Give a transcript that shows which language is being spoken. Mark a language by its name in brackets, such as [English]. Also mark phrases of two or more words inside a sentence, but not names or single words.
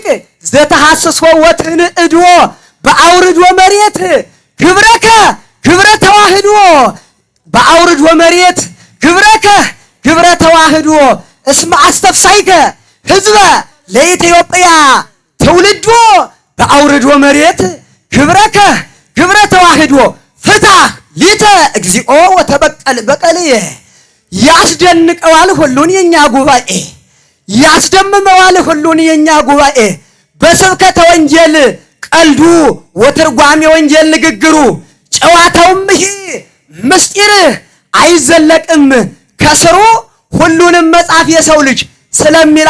[Geez] ዘተሐስሶ ወትንእዶ በአውርዶ መሬት ግብረከ ግብረ ተዋህዶ በአውርዶ መሬት ግብረከ ግብረ ተዋህዶ እስመ አስተፍሳይከ ህዝበ ለኢትዮጵያ ትውልዶ በአውርዶ መሬት ግብረከ ግብረ ተዋህዶ ፍትህ ሊተ እግዚኦ ወተበቀል በቀልየ [Amharic] ያስደንቀዋል ሁሉን የኛ ጉባኤ ያስደምመዋል ሁሉን የኛ ጉባኤ በስብከተ ወንጌል ቀልዱ ወትርጓሜ ወንጌል ንግግሩ ጨዋታውም ይሄ ምስጢር አይዘለቅም ከስሩ ሁሉንም መጽሐፍ የሰው ልጅ ስለሚል